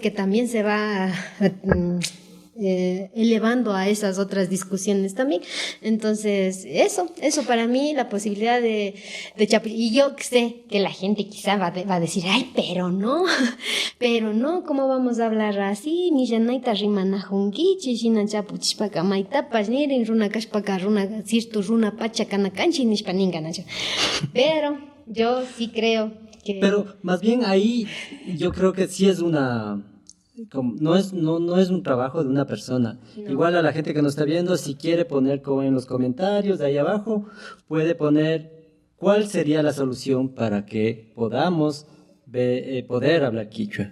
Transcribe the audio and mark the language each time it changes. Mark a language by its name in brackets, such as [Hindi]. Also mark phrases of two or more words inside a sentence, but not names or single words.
[Spanish] Que también se va elevando a esas otras discusiones también. Entonces, eso para mí, la posibilidad de y yo sé que la gente quizá va a decir, ay, pero no, ¿cómo vamos a hablar así? [Quechua] Ni llanaita rimana junquichi, shina chapuchipaka maitapas, nirin runa kashpaka runa sirtu runa pacha kanakanchi nishpaninga nacho. [Spanish] Pero yo sí creo que... Pero más bien ahí yo creo que sí es no es un trabajo de una persona. No. Igual a la gente que nos está viendo, si quiere poner como en los comentarios de ahí abajo, puede poner cuál sería la solución para que podamos poder hablar quichua.